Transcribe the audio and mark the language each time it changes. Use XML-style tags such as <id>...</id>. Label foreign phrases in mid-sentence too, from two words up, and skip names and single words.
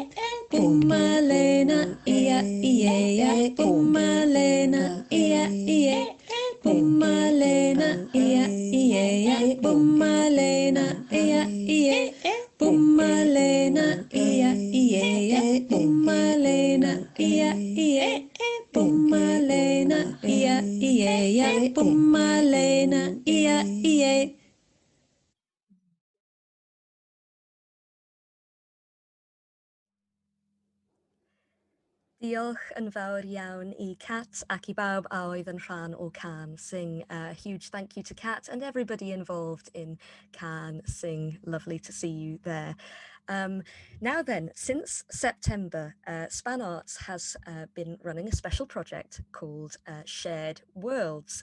<en>Boomalena, yeah, yeah, Boomalena, yeah, yeah, Boomalena, yeah, yeah, Boomalena, yeah, yeah, Boomalena, yeah, yeah, Boomalena, yeah, yeah, Boomalena, yeah, yeah, Boomalena, yeah, yeah.</en> <cy>Diolch yn fawr iawn I Cat ac I bawb a oedd yn rhan o Can Sing.</cy> <en>A huge thank you to Cat and everybody involved in Can Sing. Lovely to see you there. Now then, since September, SpanArts has been running a special project called Shared Worlds.</en>